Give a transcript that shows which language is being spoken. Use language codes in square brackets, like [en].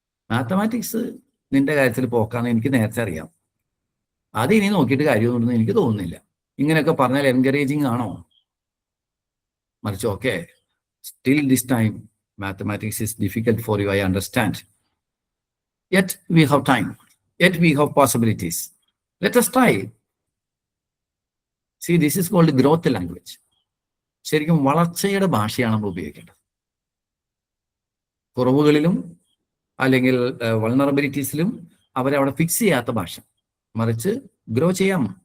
[ml] Mathematics നിന്റെ കാര്യത്തിൽ പോക്കാന്ന് എനിക്ക് നേരത്തെ അറിയാം, അത് ഇനി നോക്കിയിട്ട് കാര്യമൊന്നും എനിക്ക് തോന്നുന്നില്ല. ഇങ്ങനെയൊക്കെ പറഞ്ഞാൽ എൻകറേജിങ് ആണോ? മറിച്ച് [en] Okay, still this time mathematics is difficult for you, I understand, yet we have time, yet we have possibilities, let us try. See, this is called growth language. [ml] ശരിക്കും വളർച്ചയുടെ ഭാഷയാണ് നമ്മൾ ഉപയോഗിക്കേണ്ടത്. കുറവുകളിലും അല്ലെങ്കിൽ വൾണറബിലിറ്റീസിലും അവരെ അവിടെ ഫിക്സ് ചെയ്യാത്ത ഭാഷ, മറിച്ച് ഗ്രോ ചെയ്യാം.